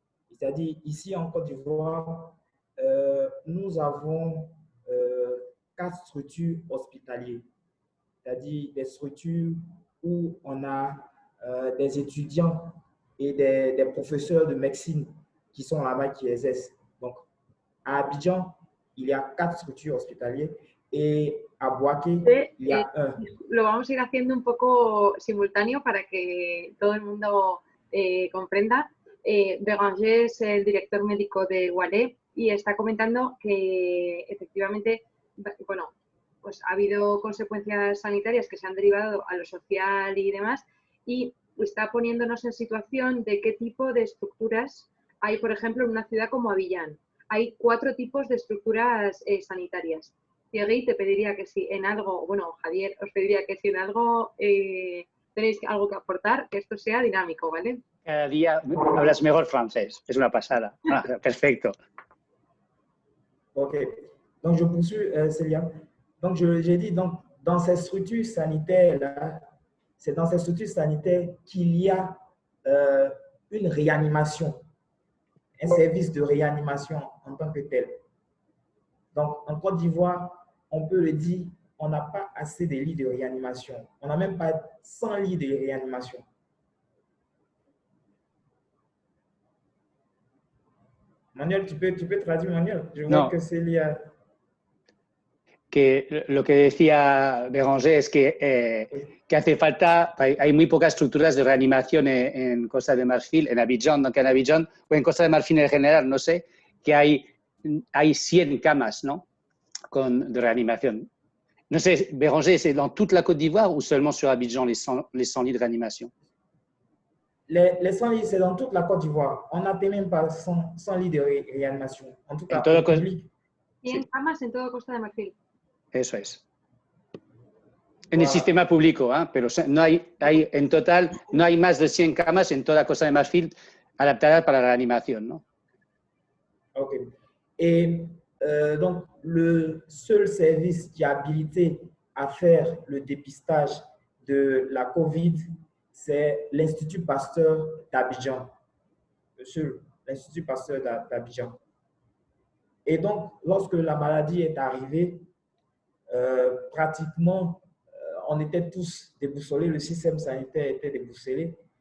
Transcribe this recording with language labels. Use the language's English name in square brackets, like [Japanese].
[French] C'est-à-dire, ici en Côte d'Ivoire, nous avons 4 structures hospitalières, c'est-à-dire des structures où on a des étudiants et des professeurs de médecine qui sont là-bas, qui exercent. Donc, à Abidjan, il y a 4 structures hospitalières et à Bouaké, il y a un. [Spanish] Lo vamos a ir haciendo un poco simultáneo para que todo el mundo comprenda. Béranger es el director médico de Wallet y está comentando que efectivamente, bueno, pues ha habido consecuencias sanitarias que se han derivado a lo social y demás, y está poniéndonos en situación de qué tipo de estructuras hay, por ejemplo, en una ciudad como Abiyán. Hay 4 tipos de estructuras sanitarias. Thierry, te pediría que si en algo, bueno, Javier, os pediría que si en algo tenéis algo que aportar, que esto sea dinámico, ¿vale? Cada día hablas mejor francés, es una pasada. Ah, perfecto. [French] Ok, donc je poursuis, Célia. Donc, j'ai dit, donc, dans ces structures sanitaires-là, c'est dans ces structures sanitaires qu'il y a une réanimation, un service de réanimation en tant que tel. Donc, en Côte d'Ivoire, on peut le dire, on n'a pas assez de lits de réanimation. On n'a même pas 100 lits de réanimation. Manuel, tu peux traduire, Manuel? Je vois que Célia... [Spanish] Que lo que decía Béranger es que hace falta, hay muy pocas estructuras de reanimación en Costa de Marfil, en Abidjan, aunque en Abidjan o en Costa de Marfil en general, no sé, que hay 100 camas, ¿no? De reanimación. No sé, [French] Béranger, ¿c'est dans toute la Côte d'Ivoire ou seulement sur Abidjan les 100 lits de réanimation? Les 100 lits, c'est dans toute la Côte d'Ivoire. On n'atteint même pas 100 lits de réanimation. En tout cas, en au public. [Spanish] 100 camas en todo Costa de Marfil. Eso es. En el sistema público, pero no hay, en total, no hay más de 100 camas en toda Costa de Marfil adaptadas para la reanimación, ¿no? Ok. [French] Et donc, le seul service qui est habilité à faire le dépistage de la COVID, c'est l'Institut Pasteur d'Abidjan. Le seul, l'Institut Pasteur d'Abidjan. Et donc, lorsque la maladie est arrivée, pratiquement, on était tous déboussolés, le système sanitaire était déboussolé.